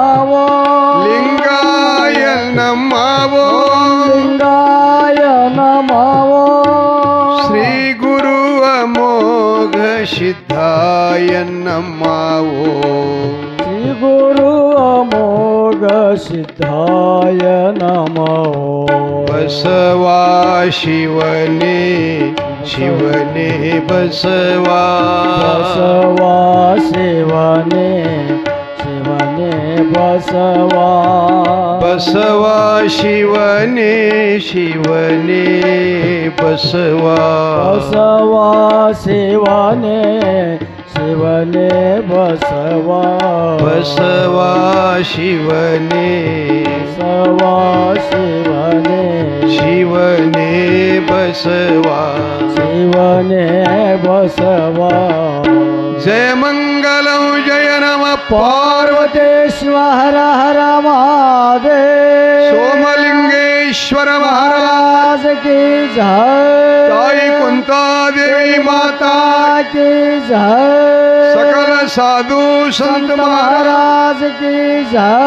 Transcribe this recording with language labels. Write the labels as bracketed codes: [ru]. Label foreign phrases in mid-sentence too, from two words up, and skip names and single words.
[sa] लिंगाय नमो, लिंगाय नमो, श्री गुरु अमोघ सिद्धाय नमो, श्री गुरु अमोघ सिद्धाय नमो, बसवा शिवने शिवने बसवा, बसवा शिवने शिवने बसवा, बसवा शिवने शिवने बसवा, बसवा शिवने शिवने बसवा, बसवा शिवने बसवा शिवने शिवने बसवा, शिवने बसवा, जय मंगलम जय नम पार्वतीश्वर हर महादेव, [hi] सोमलिंगेश्वर महाराज महाराज की जय, ताई कुंता देवी माता की जय, सकल साधु संत महाराज महाराज की जय,